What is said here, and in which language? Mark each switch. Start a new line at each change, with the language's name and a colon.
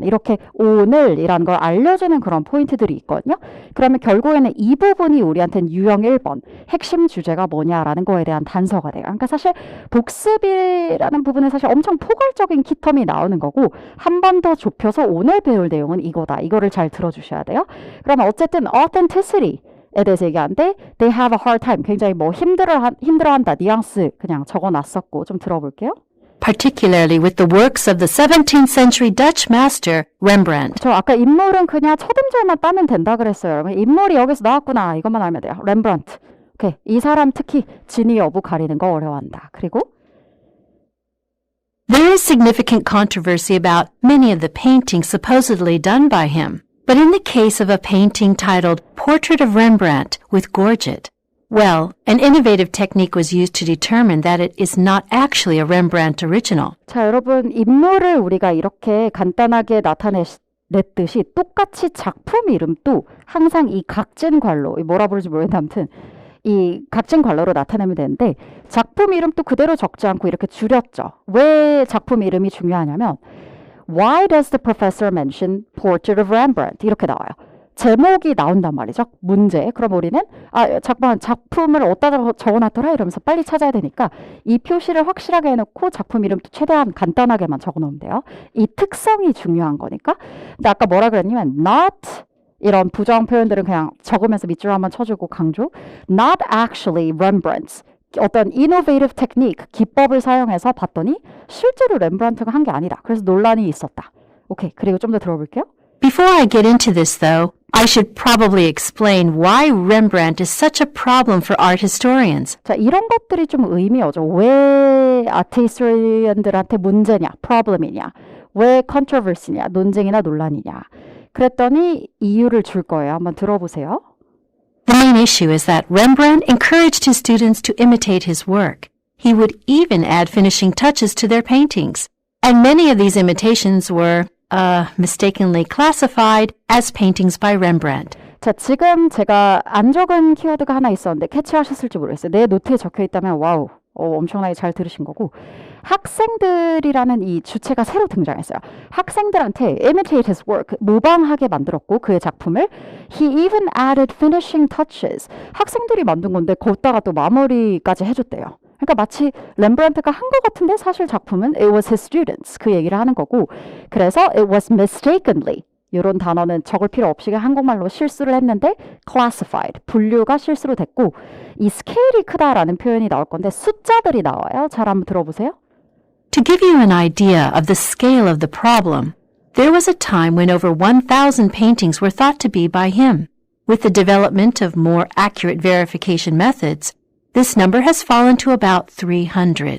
Korean: 이렇게 오늘이라는 걸 알려주는 그런 포인트들이 있거든요. 그러면 결국에는 이 부분이 우리한테는 유형 1번 핵심 주제가 뭐냐라는 거에 대한 단서가 돼요. 그러니까 사실 복습이라는 부분은 사실 엄청 포괄적인 키텀이 나오는 거고 한 번 더 좁혀서 오늘 배울 내용은 이거다. 이거를 잘 들어주셔야 돼요. 그러면 어쨌든
English: authenticity
Korean: 에 대해서 얘기하는데
English: they have a hard time.
Korean: 굉장히 뭐 힘들어한다. 뉘앙스 그냥 적어놨었고 좀 들어볼게요.
English: Particularly with the works of the 17th century Dutch master Rembrandt.
Korean: 저 아까 인물은 그냥 첫 음절만 따면 된다 그랬어요. 여러분 인물이 여기서 나왔구나. 이것만 알면 돼요. 렘브란트. 오케이. 이 사람 특히 진위 여부 가리는 거 어려워한다. 그리고
English: There is significant controversy about many of the paintings supposedly done by him. But in the case of a painting titled Portrait of Rembrandt with Gorget, well, an innovative technique was used to determine that it is not actually a Rembrandt original.
Korean: 자, 여러분 인물을 우리가 이렇게 간단하게 나타냈듯이 똑같이 작품 이름도 항상 이 각진 괄로, 뭐라 부르지 모르겠는데 아무튼 이 각진 괄로로 나타내면 되는데 작품 이름도 그대로 적지 않고 이렇게 줄였죠. 왜 작품 이름이 중요하냐면
English: Why does the professor mention Portrait of Rembrandt?
Korean: 이렇게 나와요. 제목이 나온단 말이죠. 문제. 그럼 우리는 작품을 어디다 적어놨더라 이러면서 빨리 찾아야 되니까 이 표시를 확실하게 해놓고 작품 이름도 최대한 간단하게만 적어놓으면 돼요. 이 특성이 중요한 거니까. 근데 아까 뭐라 그랬냐면 not 이런 부정 표현들은 그냥 적으면서 밑줄 한번 쳐주고 강조.
English: Not actually Rembrandt's.
Korean: 어떤
English: innovative technique,
Korean: 기법을 사용해서 봤더니 실제로 렘브란트가 한 게 아니다. 그래서 논란이 있었다. 오케이, 그리고 좀 더 들어볼게요.
English: Before I get into this, though, I should probably explain why Rembrandt is such a problem for art historians.
Korean: 자, 이런 것들이 좀 의미어죠. 왜 아트 히스토리언들한테 문제냐, problem이냐, 왜 controversy냐, 논쟁이나 논란이냐. 그랬더니 이유를 줄 거예요. 한번 들어보세요.
English: The main issue is that Rembrandt encouraged his students to imitate his work. He would even add finishing touches to their paintings. And many of these imitations were, mistakenly classified as paintings by Rembrandt.
Korean: 자, 지금 제가 안 적은 키워드가 하나 있었는데 캐치하셨을지 모르겠어요. 내 노트에 적혀 있다면 와우, 엄청나게 잘 들으신 거고 학생들이라는 이 주체가 새로 등장했어요. 학생들한테
English: imitate his work,
Korean: 모방하게 만들었고 그의 작품을
English: he even added finishing touches.
Korean: 학생들이 만든 건데 거기다가 또 마무리까지 해줬대요. 그러니까 마치 렘브란트가 한 것 같은데 사실 작품은
English: it was his students
Korean: 그 얘기를 하는 거고 그래서
English: it was mistakenly
Korean: 이런 단어는 적을 필요 없이 한국말로 실수를 했는데 classified, 분류가 실수로 됐고 이 스케일이 크다라는 표현이 나올 건데 숫자들이 나와요. 잘 한번 들어보세요.
English: To give you an idea of the scale of the problem, there was a time when over 1,000 paintings were thought to be by him. With the development of more accurate verification methods, this number has fallen to about 300.